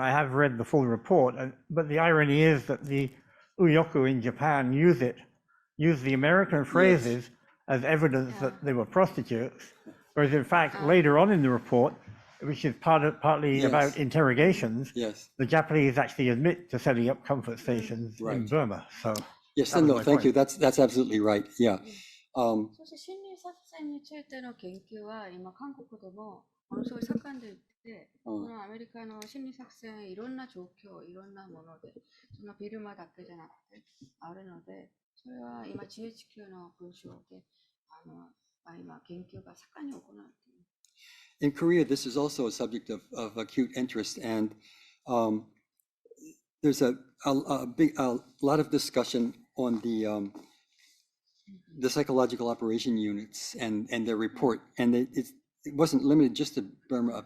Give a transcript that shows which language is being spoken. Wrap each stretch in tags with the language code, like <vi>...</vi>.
<en>I have read the full report, but the irony is that the Uyoku in Japan use the American phrases as evidence that they were prostitutes, whereas in fact later on in the report, which is partly about interrogations, the Japanese actually admit to setting up comfort stations in Burma. So yes, no, thank you. That's absolutely right. Yeah.</en> <ja>そして心理作戦についての研究は今韓国でもものすごい盛んでいて、このアメリカの心理作戦いろんな状況、いろんなもので、そのフィルムだけじゃなくてあるので、それは今 GHQ の文章で今研究が盛んに行われています。</ja> <en>In Korea, this is also a subject of acute interest, and there's a lot of discussion on the psychological operation units and their report, and it wasn't limited just to Burma.</en>